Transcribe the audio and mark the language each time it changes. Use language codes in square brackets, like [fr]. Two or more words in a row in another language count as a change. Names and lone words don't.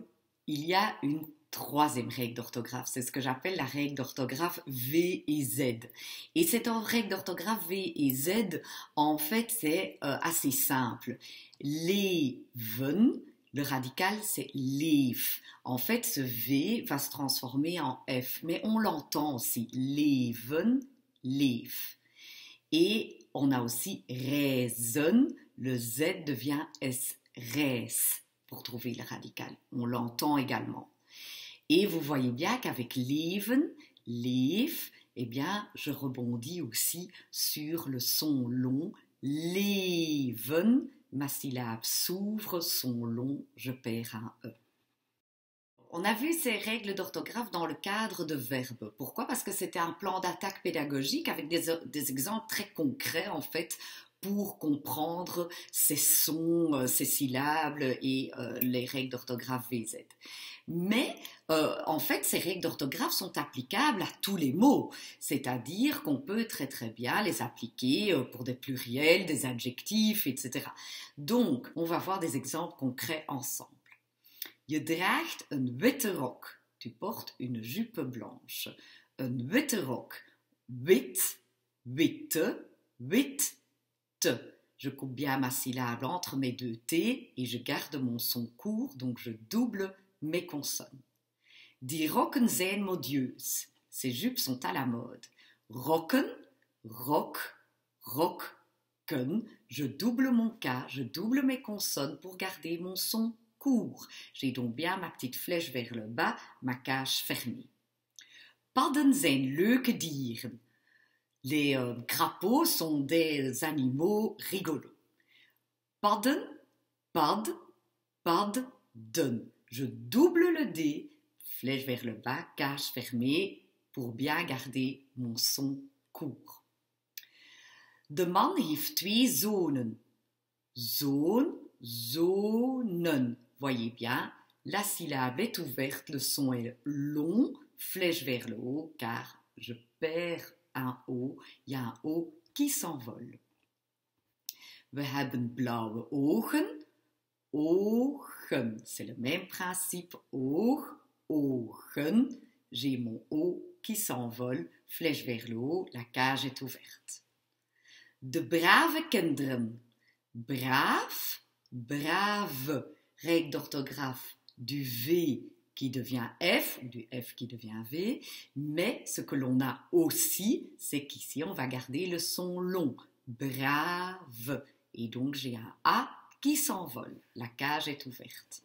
[fr] Il y a une troisième règle d'orthographe, c'est ce que j'appelle la règle d'orthographe V et Z. Et cette règle d'orthographe V et Z, en fait, c'est assez simple. Leven, le radical, c'est leef. En fait, ce V va se transformer en F, mais on l'entend aussi. [nl] Leven, leef. [fr] Et on a aussi raison, le Z devient S, res, pour trouver le radical. On l'entend également. Et vous voyez bien qu'avec [nl] leven, leef, [fr] eh bien, je rebondis aussi sur le son long. Leven, ma syllabe s'ouvre, son long, je perds un E. On a vu ces règles d'orthographe dans le cadre de verbes. Pourquoi? Parce que c'était un plan d'attaque pédagogique avec des exemples très concrets, en fait, pour comprendre ces sons, ces syllabes et les règles d'orthographe VZ. Mais en fait, ces règles d'orthographe sont applicables à tous les mots, c'est-à-dire qu'on peut très très bien les appliquer pour des pluriels, des adjectifs, etc. Donc, on va voir des exemples concrets ensemble. [nl] Je draagt een witte rok. [fr] Tu portes une jupe blanche. [nl] Een witte rok. Wit, witte, wit, te. [fr] Je coupe bien ma syllabe entre mes deux T et je garde mon son court, donc je double mes consonnes. [nl] Die rokken zijn modieus. [fr] Ces jupes sont à la mode. [nl] Rokken, rok, rokken. [fr] Je double mon K, je double mes consonnes pour garder mon son court. J'ai donc bien ma petite flèche vers le bas, ma cage fermée. [nl] Padden zijn leuke dieren. [fr] Les crapauds sont des animaux rigolos. [nl] Padden, pad, padden. [fr] Je double le D, flèche vers le bas, cage fermée, pour bien garder mon son court. [nl] De man heeft twee zonen. Zoon, zonen. [fr] Voyez bien, la syllabe est ouverte, le son est long, flèche vers le haut, car je perds un O, il y a un O qui s'envole. [nl] We hebben blauwe ogen, ogen, [fr] c'est le même principe, [nl] oog, ogen, [fr] j'ai mon O qui s'envole, flèche vers le haut, la cage est ouverte. [nl] De brave kinderen, brave, brave, [fr] règle d'orthographe du V qui devient F, ou du F qui devient V, mais ce que l'on a aussi, c'est qu'ici on va garder le son long, brave, et donc j'ai un A qui s'envole, la cage est ouverte.